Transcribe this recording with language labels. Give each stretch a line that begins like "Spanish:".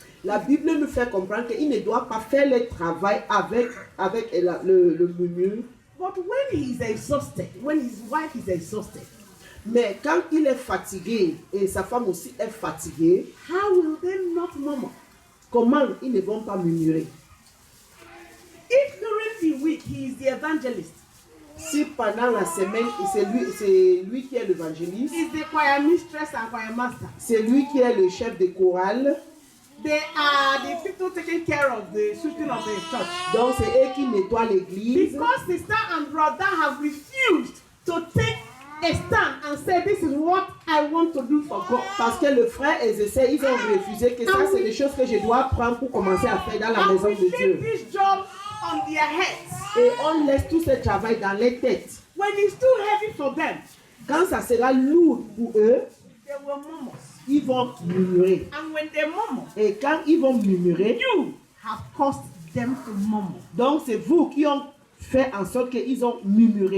French: La Bible nous fait comprendre qu'il ne doit pas faire le travail avec le murmure.
English: But when he's exhausted, when his wife is exhausted,
French: Mais quand il est fatigué et sa femme aussi est fatiguée,
English: how will they not murmur?
French: comment ils ne vont pas murmurer?
English: If during the week he is the evangelist,
French: Si pendant la semaine, c'est lui qui est l'évangéliste,
English: he's the choir mistress and choir master,
French: c'est lui qui est le chef de chorale,
English: they are the people taking care of the sweeping of the church.
French: donc c'est eux qui nettoient l'église.
English: Because sister and brother have refused to take a stand and say, this is what I want to do for God.
French: Parce que le frère et les sœurs, ils ont refusé que ça, c'est des choses que je dois prendre pour commencer à faire dans la
English: And
French: maison
English: we
French: de
English: leave
French: Dieu.
English: this job on their heads.
French: Et on laisse tout ce travail dans les têtes.
English: When it's too heavy for them,
French: Quand ça sera lourd pour eux,
English: they will murmur.
French: ils vont murmurer.
English: And when they murmur,
French: Et quand ils vont murmurer,
English: you have caused them to murmur.
French: donc c'est vous qui ont fait en sorte qu'ils ont murmuré.